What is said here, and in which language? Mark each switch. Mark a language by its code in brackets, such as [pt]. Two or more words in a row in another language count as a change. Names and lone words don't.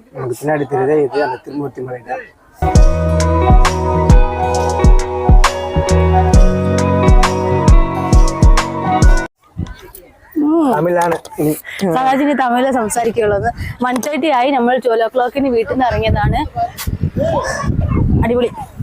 [ta] நமக்கு பின்னாடி தெரியுதே இது அந்த திருமூர்த்தி மலை டேம். [ml] സഹജന് തമിഴിൽ സംസാരിക്കുള്ളത്. 1:30 ആയി. നമ്മൾ 12 o'clock വീട്ടിൽ നിന്ന് ഇറങ്ങിയതാണ്. അടിപൊളി.